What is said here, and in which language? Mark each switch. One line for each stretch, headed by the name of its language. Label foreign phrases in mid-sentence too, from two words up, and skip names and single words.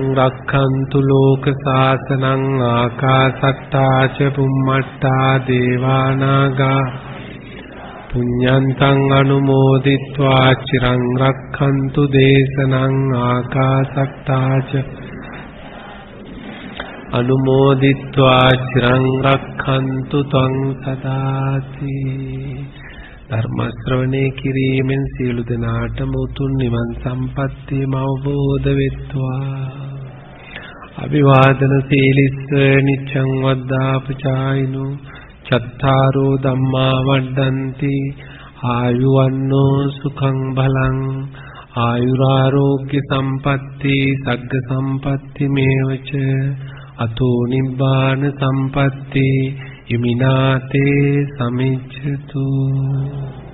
Pali: රක්ඛන්තු ලෝක සාසනං ආකාසට්ඨා ච බුම්මට්ඨා දේවානාගා පුඤ්ඤන්තං අනුමෝදිत्वा චිරං රක්ඛන්තු දේශනං ආකාසට්ඨා ච අනුමෝදිत्वा චිරං රක්ඛන්තු ත්වං සදාති.
Sinhala: ධර්ම ශ්‍රවණේ කිරීමෙන් සියලු දෙනාටම උතුම් නිවන් සම්පත්තියම අවබෝධ වෙත්වා.
Pali: අභිවාදන සීලිස්ස නිච්ඡං වද්දාපචායිනෝ චත්තාරෝ ධම්මා වඩ්ඩන්ති ආයුවන්නෝ සුඛං බලං ආයුරාෝග්‍ය සම්පatti සග්ග සම්පatti මේවච අතෝ නිබ්බාන සම්පatti ඉමිනාතේ සමිච්ඡතු.